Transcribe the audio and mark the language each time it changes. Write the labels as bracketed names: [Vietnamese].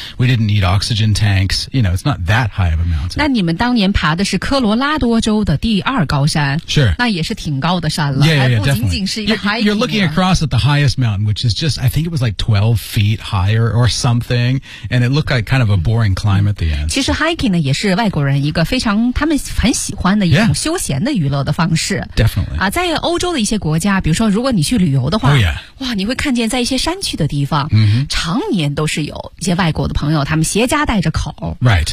[English] We didn't need oxygen tanks. You know, it's not that high of a mountain. [Chinese] 那你们当年爬的是科罗拉多州的第二高山？是、 [English] sure. ， [Chinese] 那也是挺高的山了。 [English] Yeah, yeah, yeah, definitely. [Chinese] 不仅仅是一个 hiking. [English] You're looking across at the highmountain, which is just, I think it was like 12 feet higher or something, and it looked like kind of a boring climb at the end. [Chinese] 其实 hiking 呢也是外国人一个非常他们很喜欢的一种休闲的娱乐的方式。 [English] Yeah, definitely. [Chinese] 啊，在欧洲的一些国家，比如说如果你去旅游的话， [English] oh, yeah. [Chinese] 哇，你会看见在一些山区的地方， mm-hmm. 常年都是有一些外国的朋友，他们携家带着口， [English] right.